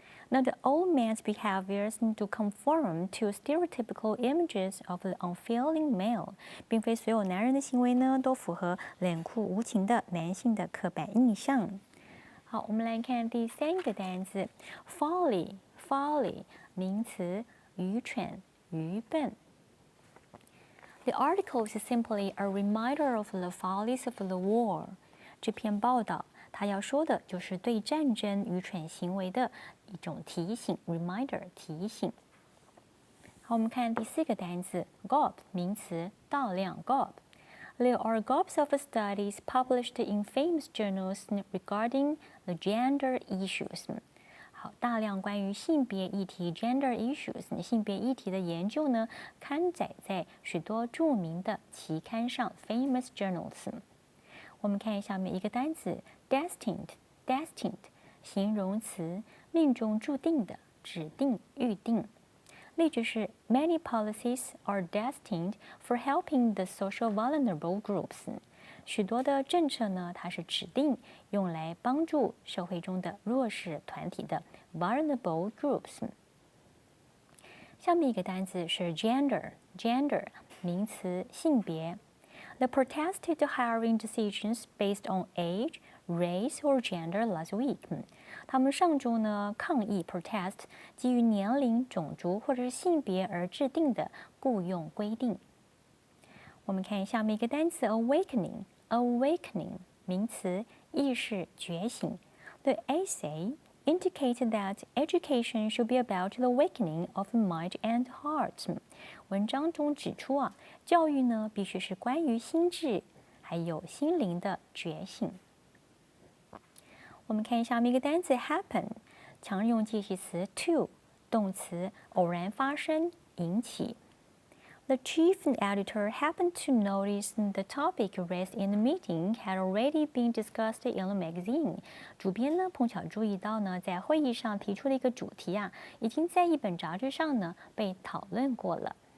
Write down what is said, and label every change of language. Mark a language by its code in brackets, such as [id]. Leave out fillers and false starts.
[en] Not all men's behaviors to conform to stereotypical images of the unfeeling male， [zh] 并非所有男人的行为呢都符合冷酷无情的男性的刻板印象。好，我们来看第三个单词 folly 名词，愚蠢，愚笨。 [en] The article is simply a reminder of the follies of the war。 [zh] 这篇报道他要说的就是对战争愚蠢行为的一种提醒 ，reminder 提醒。好，我们看第四个单词 gob 名词，大量 [en] gob。There are gobs of studies published in famous journals regarding the gender issues。 [zh] 好，大量关于性别议题 gender issues 性别议题的研究呢，刊载在许多著名的期刊上 famous journals。我们看下面一个单词 destined 形容词，命中注定的，指定，预定。例句是 [en] Many policies are destined for helping the social vulnerable groups。 [zh] 许多的政策呢，它是指定用来帮助社会中的弱势团体的 vulnerable groups。下面一个单词是 gender 名词，性别。 [en] The protested hiring decisions based on age, race or gender last week。 [zh] 他们上周呢抗议 protest 基于年龄、种族或者是性别而制定的雇用规定。我们看下面一个单词 awakening 名词，意识觉醒。 [en] The essay indicated that education should be about the awakening of mind and heart。 [zh] 文章中指出啊，教育呢必须是关于心智还有心灵的觉醒。我们看下面一个单词 happen， 常用介系词 to， 动词，偶然发生，引起。 [en] The chief editor happened to notice the topic raised in the meeting had already been discussed in the magazine。 [zh] 主编呢碰巧注意到呢，在会议上提出的一个主题啊，已经在一本杂志上呢被讨论过了。